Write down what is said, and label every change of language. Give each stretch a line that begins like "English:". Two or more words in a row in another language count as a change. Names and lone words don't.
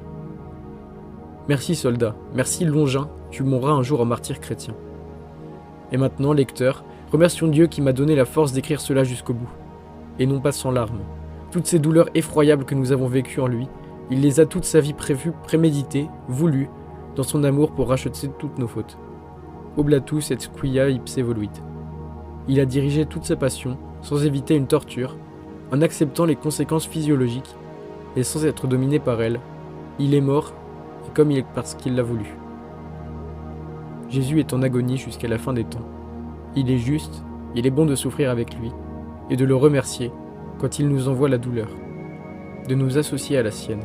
French: Merci soldat, merci Longin, tu mourras un jour en martyr chrétien. Et maintenant, lecteur, remercions Dieu qui m'a donné la force d'écrire cela jusqu'au bout. Et non pas sans larmes. Toutes ces douleurs effroyables que nous avons vécues en lui, il les a toute sa vie prévues, préméditées, voulues, dans son amour pour racheter toutes nos fautes.
Latin: Oblatus et quia ipse voluit.
French: Il a dirigé toute sa passion, sans éviter une torture, en acceptant les conséquences physiologiques, et sans être dominé par elles. Il est mort, et comme il est parce qu'il l'a voulu. Jésus est en agonie jusqu'à la fin des temps. Il est juste, il est bon de souffrir avec lui, et de le remercier quand il nous envoie la douleur, de nous associer à la sienne.